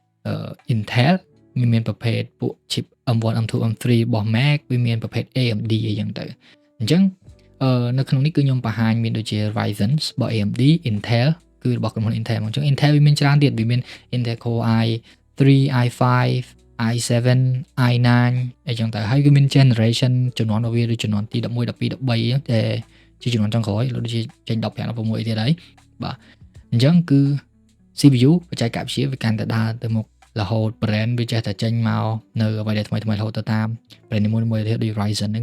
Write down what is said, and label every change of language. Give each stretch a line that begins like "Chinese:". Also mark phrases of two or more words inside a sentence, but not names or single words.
Khmer: Intel មានប្រភេទពួក chip M1 M2 M3 របស់ Mac វាមានប្រភេទ AMD អីចឹងទៅអញ្ចឹងនៅក្នុងនេះគឺខ្ញុំបង្ហាញមានដូចជា Ryzen របស់ AMD Intel គឺរបស់ក្រុមហ៊ុន Intel អញ្ចឹង Intel វាមានច្រើនទៀតវាមាន Intel Core i3 i5 i7 i9 អីចឹងទៅហើយវាមាន generation ជំនាន់របស់វាដូចជំនាន់ទី11 12 13ដែលជាជំនាន់ចុងក្រោយដូចជាចេញ15 16អីទៀតហើយបាទអញ្ចឹងគឺ CPU បច្ចេកវិទ្យាវា កាន់តែដើរទៅមុខរហូត brand វាចេះតែចេញមកនៅអ្វីដែលថ្មីរហូតទៅតាម brand នីមួយៗទៀតដូច Ryzen ហ្នឹង